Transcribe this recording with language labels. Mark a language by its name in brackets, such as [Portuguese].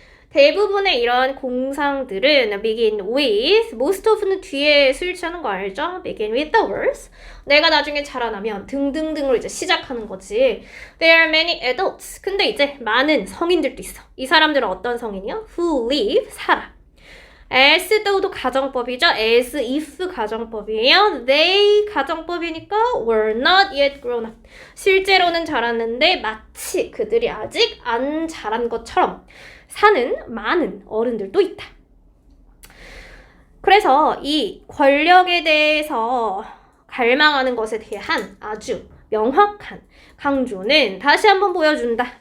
[Korean] 대부분의 이러한 공상들은 [English] begin with, [Korean] most of는 뒤에 스위치하는 거 알죠? [English] begin with the words. [Korean] 내가 나중에 자라나면 등등등으로 이제 시작하는 거지. [English] There are many adults. [Korean] 근데 이제 많은 성인들도 있어. 이 사람들은 어떤 성인이요? [English] Who live, [Korean] 살아. as though도 가정법이죠. [English] as if [Korean] 가정법이에요. [English] they [Korean] 가정법이니까 [English] were not yet grown up. [Korean] 실제로는 자랐는데 마치 그들이 아직 안 자란 것처럼 사는 많은 어른들도 있다. 그래서 이 권력에 대해서 갈망하는 것에 대한 아주 명확한 강조는 다시 한번 보여준다.